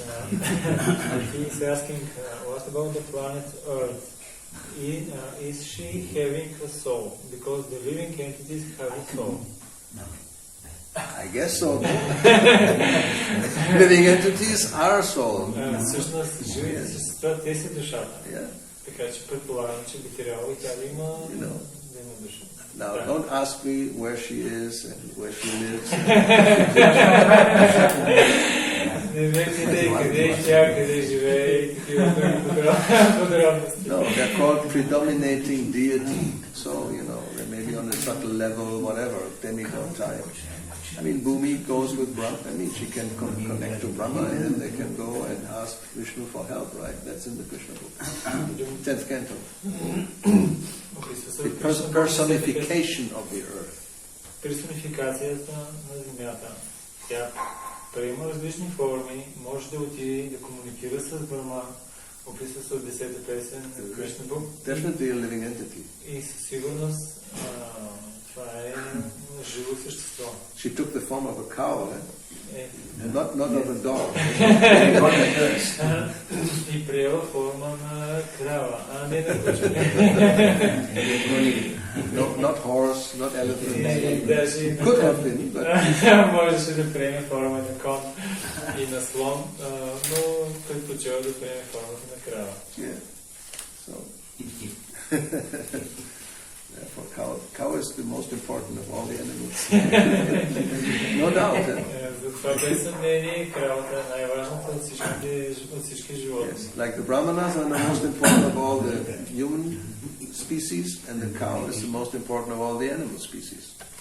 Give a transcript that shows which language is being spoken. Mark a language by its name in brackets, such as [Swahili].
[English] He's asking, what about the planet Earth? Is she having a soul? Because the living entities have a soul. I guess so. Living entities are soul. [Bulgarian] Всъщност, живите същества, те са душата. [English] Yeah. [Bulgarian] Така че предполагам, че би трябвало и тя да има душа. [English] Now, don't ask me where she is and where she lives. [Bulgarian] Не ме питай къде е тя, къде живее и такива подробности. [English] No, they're called predominating deity. So, they may be on a subtle level, whatever, demigod type. I mean, Bhumi goes with Brahma. I mean, she can connect to Brahma and then they can go and ask Vishnu for help, right? That's in the Krishna book. 10th canto. The personification of the earth. [Bulgarian] Персонификацията на земята. Тя приема различни форми, може да отиде и да комуникира с Брахма, описва се от 10-та песен на Кришна Бук. [English] Definitely a living entity. [Bulgarian] И със сигурност това е живо същество. [English] She took the form of a cow, not of a dog. [Bulgarian] И приела форма на крава, а не на куче. [English] Not horse, not elephant. [Bulgarian] Даже [English] Could have been, but... [Bulgarian] можеше да приеме форма на кон и на слон, но предпочел да приеме формата на крава. [English] Yeah. So... Therefore, cow is the most important of all the animals. No doubt. [Bulgarian] Затова без съмнение кравата е най-важната от всички животни. [English] Yes. Like the brahmanas are the most important of all the human species, and the cow is the most important of all the animal species.